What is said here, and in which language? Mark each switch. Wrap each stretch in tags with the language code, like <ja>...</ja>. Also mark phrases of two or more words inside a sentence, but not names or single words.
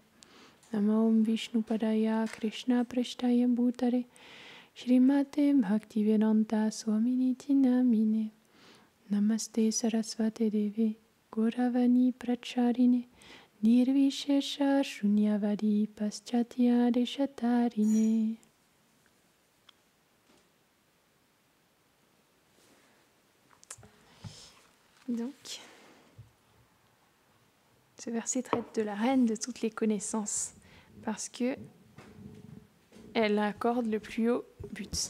<sa>नमो ॐ विष्णुपादाय कृष्ण प्रेष्ठाय भूतले श्रीमते भक्तिवेदान्त स्वामिनिति नामिने. नमस्ते सारस्वते देवे गौरवाणी प्रचारिणे निर्विशेष शून्यवादि पाश्चात्य देशतारिणे.</sa> <fr>Donc, ce verset traite de la reine de toutes les connaissances parce que elle accorde le plus haut but.</fr>